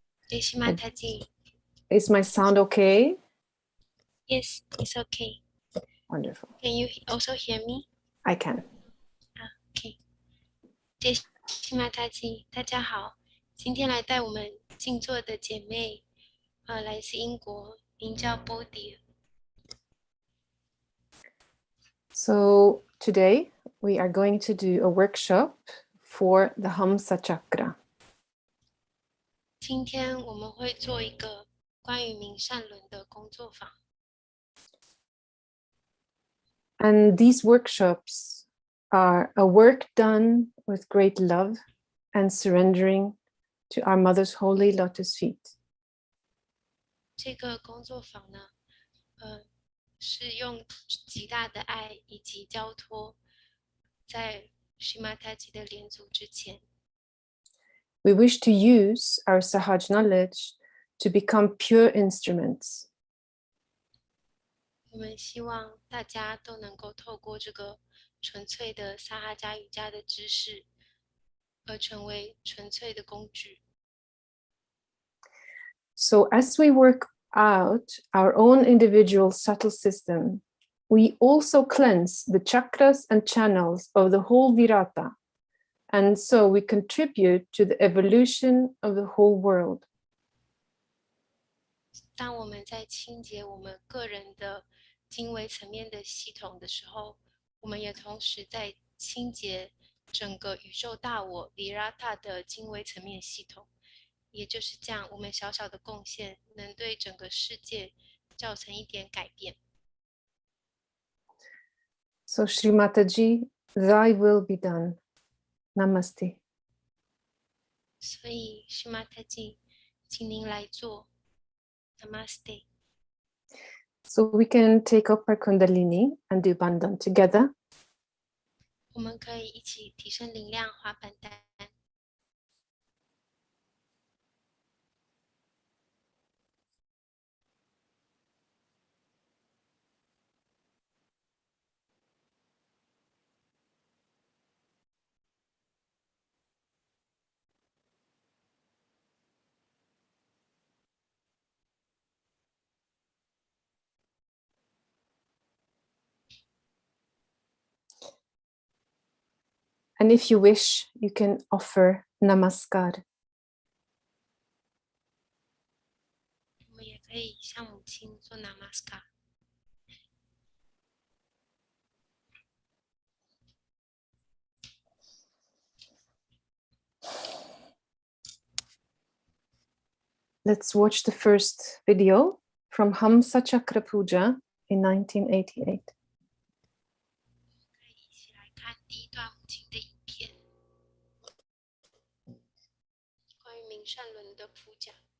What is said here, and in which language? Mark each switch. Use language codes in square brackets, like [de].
[en] Jai Shri Mataji. Is my sound okay? Yes, it's okay. Wonderful. Can you also hear me? I can. Okay. [zh] Jai Shri Mataji，大家好。今天来带我们静坐的姐妹，来自英国，名叫 Bodhi。 [en] So today we are going to do a workshop for the Hamsa Chakra. [zh] 今天我们会做一个关于明善轮的工作坊。 [en] And these workshops are a work done with great love and surrendering to our Mother's holy lotus feet. [zh] 这个工作坊呢，是用极大的爱以及交托，在Shri Mataji的莲足之前。 [en] We wish to use our Sahaj knowledge to become pure instruments. [zh] 我们希望大家都能够透过这个纯粹的撒哈加瑜伽的知识，而成为纯粹的工具。 [en] So as we work out our own individual subtle system, we also cleanse the chakras and channels of the whole Virata. And so we contribute to the evolution of the whole world. [zh] 当我们在清洁我们个人的经纬层面的系统的时候，我们也同时在清洁整个宇宙大我 Virata 的经纬层面系统。也就是这样，我们小小的贡献能对整个世界造成一点改变。 [en] So Shri Mataji, thy will be done. Namaste. [zh] 所以Shri Mataji，请您来做 Namaste。 [en] So we can take up our Kundalini and do Bandhan together. [zh] 我们可以一起提升能量，滑板单。 [en] And if you wish, you can offer Namaskar. [zh] 我们也可以向母亲做 Namaskar。 [en] Let's watch the first video from Hamsa Chakra Puja in 1988. [zh] 可以一起来看第一段母亲的影片，关于明善轮的普讲。